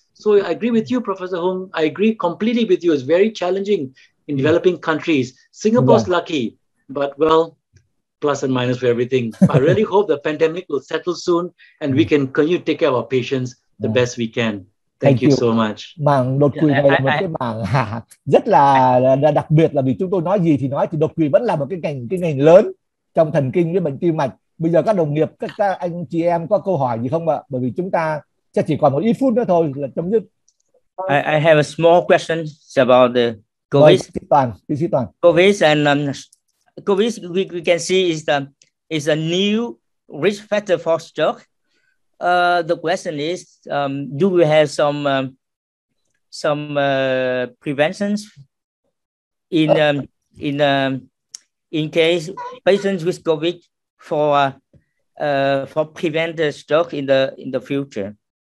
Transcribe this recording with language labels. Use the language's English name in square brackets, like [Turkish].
[English] So I agree with you, Professor Hung. I agree completely with you. It's very challenging in developing countries. Singapore's lucky, but well, plus and minus for everything. I really hope the pandemic will settle soon and we can continue to take care of our patients the best we can. Thank you so much. [Vietnamese] Mảng đột quỵ này là một cái mảng rất là đặc biệt, là vì chúng tôi nói gì thì nói, thì đột quỵ vẫn là một cái ngành lớn trong thần kinh với bệnh tim mạch. Bây giờ các đồng nghiệp, các anh chị em có câu hỏi gì không ạ? Bởi vì chúng ta sẽ chỉ còn một ít phút nữa thôi là chấm dứt. [English] I have a small question about the COVID. [Vietnamese] Tiến sĩ Toàn. [English] COVID and COVID we can see is a new risk factor for stroke. The question is, do we have some preventions in case patients with COVID for prevent the stroke in the future?